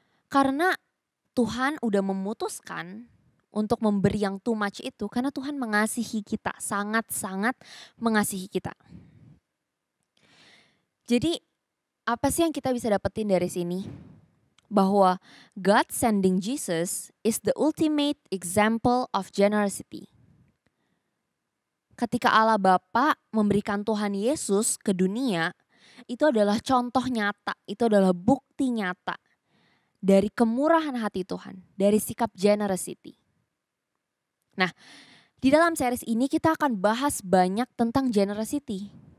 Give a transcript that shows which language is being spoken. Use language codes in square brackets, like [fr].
[id] Karena Tuhan udah memutuskan untuk memberi yang [en] too much [id] itu karena Tuhan mengasihi kita, sangat-sangat mengasihi kita. Jadi apa sih yang kita bisa dapetin dari sini? Bahwa [en] God sending Jesus is the ultimate example of generosity. [id] Ketika Allah Bapa memberikan Tuhan Yesus ke dunia, itu adalah contoh nyata, itu adalah bukti nyata dari kemurahan hati Tuhan, dari sikap generosity. Nah, di dalam series ini kita akan bahas banyak tentang generosity.